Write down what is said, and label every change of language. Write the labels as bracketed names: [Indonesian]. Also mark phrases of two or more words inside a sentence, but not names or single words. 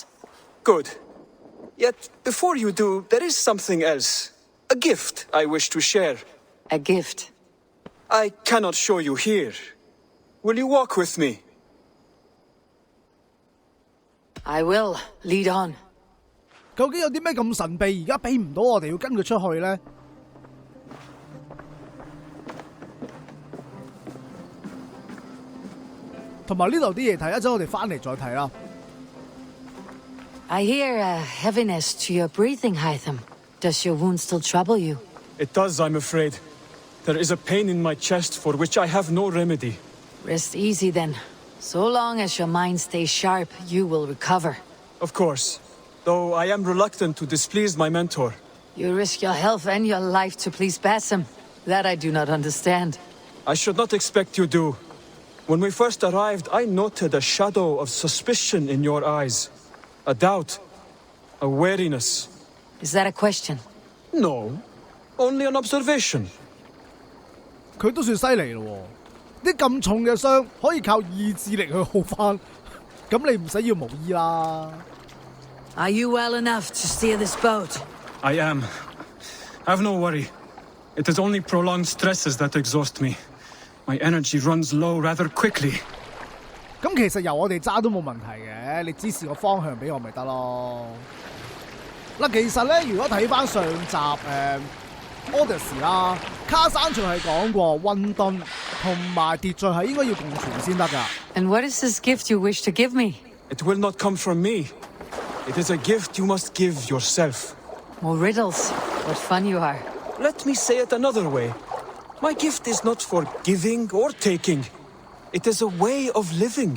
[English] Good. Yet, before you do, there is something else. A gift I wish to share. A gift? I cannot show you here. Will you walk with me? I will. Lead on. [Cantonese] 究竟有啲咩咁神秘，而家俾唔到我哋要跟佢出去呢？同埋呢度啲嘢睇，一陣我哋翻嚟再睇啦。 [English] I hear a heaviness to your breathing, Hytham. Does your wound still trouble you? It does, I'm afraid. There is a pain in my chest for which I have no remedy. Rest easy then. So long as your mind stays sharp, you will recover. Of course. Though I am reluctant to displease my mentor. You risk your health and your life to please Basim. That I do not understand. I should not expect you do. When we first arrived, I noted a shadow of suspicion in your eyes. A doubt. A wariness. Is that a question? No. Only an observation. [Cantonese] 佢都算犀利咯，啲咁重嘅傷可以靠意志力去好翻，咁你唔使要巫醫啦。 [English] Are you well enough to steer this boat? I am. Have no worry. It is only prolonged stresses that exhaust me. My energy runs low rather quickly. [Cantonese] 咁其實由我哋揸都冇問題嘅，你指示個方向俾我咪得咯。嗱，其實咧，如果睇翻上集Odyssey 啦，卡山仲係講過混沌同埋秩序係應該要共存先得㗎。 [English] And what is this gift you wish to give me? It will not come from me. It is a gift you must give yourself. More riddles. What fun you are. Let me say it another way. My gift is not for giving or taking. It is a way of living.